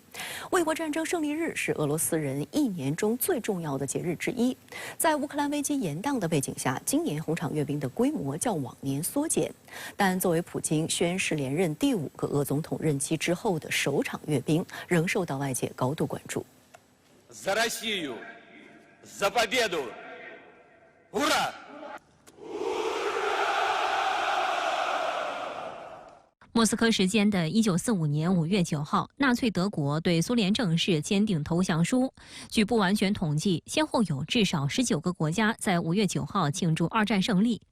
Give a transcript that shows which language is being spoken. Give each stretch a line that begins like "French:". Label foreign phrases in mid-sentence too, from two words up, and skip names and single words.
Chinese: 卫国战争胜利日是俄罗斯人一年中最重要的节日之一。在乌克兰危机延宕的背景下，今年红场阅兵的规模较往年缩减。但作为普京宣誓连任第5个俄总统任期之后的首场阅兵，仍受到外界高度关注。
Russian: За Россию, за победу! Ура!
Chinese: 莫斯科时间的1945年5月9号，纳粹德国对苏联正式签订投降书。据不完全统计，先后有至少19个国家在5月9号庆祝二战胜利。